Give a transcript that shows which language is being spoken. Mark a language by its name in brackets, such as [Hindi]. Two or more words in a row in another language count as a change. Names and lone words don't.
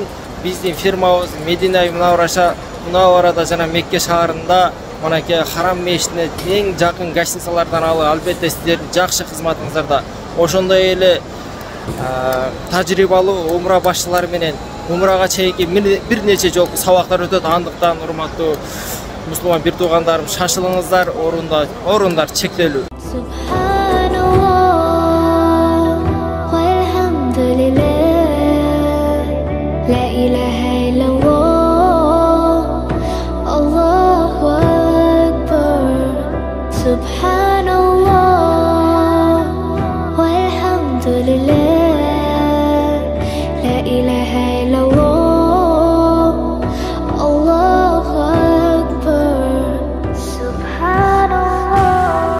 [Kyrgyz] Биздин фирмабыз Медина Мунавварада жана Мекке шаарында, мынакей Харам мешитине эң жакын гостиницалардан албетте сиздердин жакшы кызматыңыздарда. Ошондой эле тажрыйбалуу умра башчылары менен умрага чейинки бир нече жолку сабактар өтөт. Андыктан урматтуу мусулман бир туугандарым, шашылыңыздар, орундар чектелүү. [Arabic] لا إله إلا الله، الله أكبر، سبحان الله، والحمد لله، لا إله إلا الله، الله أكبر، سبحان الله.